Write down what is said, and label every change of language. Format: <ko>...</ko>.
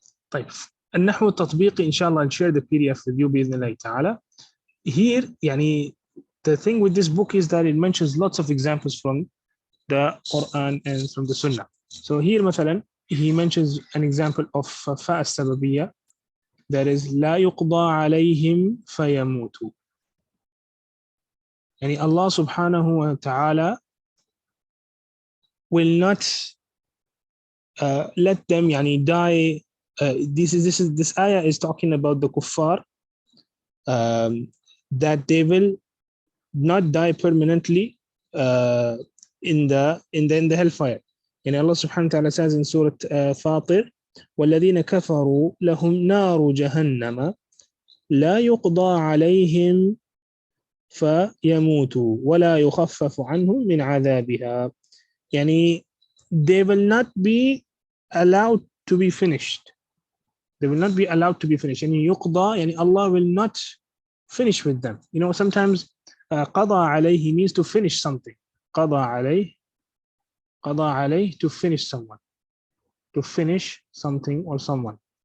<ar>طيب النحو التطبيقي إن شاء الله.</ar> <en>I'll share the PDF with you</en> <ar>بإذن الله تعالى.</ar> <en>Here the thing with this book is that it mentions lots of examples from the Quran and from the Sunnah. So here مثلا he mentions an example of fa as-sababiyya, that is</en> <ar>لا يقضى عليهم فيموتوا.</ar> <en>Allah subhanahu wa ta'ala will not let them die. This ayah is talking about the kuffar, that they will not die permanently in the hellfire. And Allah subhanahu wa ta'ala says in Surah Fatir,</en> <ar>وَالَّذِينَ كَفَرُوا لَهُمْ نَارُ جَهَنَّمَ لَا يُقْضَى عَلَيْهِمْ فَيَمُوتُوا وَلَا يُخَفَّفُ عَنْهُمْ مِنْ عَذَابِهَا.</ar> <en>They will not be allowed to be finished. They will not be allowed to be finished. يُقْضَى, Allah will not finish with them. Sometimes</en> <ar>قَضَى عَلَيْهِ</ar> <en>means to finish something.</en> <ar>قَضَى عَلَيْهِ,</ar> <en>to finish someone, to finish something or someone.</en>